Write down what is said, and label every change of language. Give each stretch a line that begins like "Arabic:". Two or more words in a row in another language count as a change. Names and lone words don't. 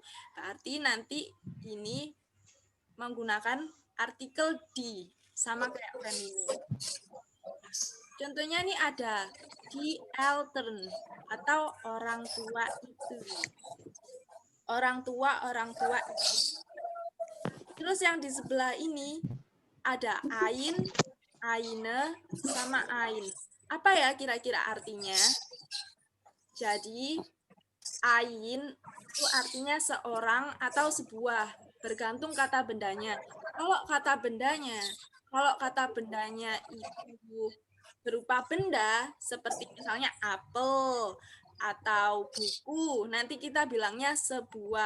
Indonesian: Berarti nanti ini menggunakan artikel di, sama kayak feminim. Contohnya ini ada
German: die Eltern
Indonesian: atau orang tua itu. Orang tua itu. Terus yang di sebelah ini ada
German: ein, eine,
Indonesian: sama ein. Apa ya kira-kira artinya? Jadi ein itu artinya seorang atau sebuah, bergantung kata bendanya. Kalau kata bendanya itu berupa benda seperti misalnya apel atau buku, nanti kita bilangnya sebuah.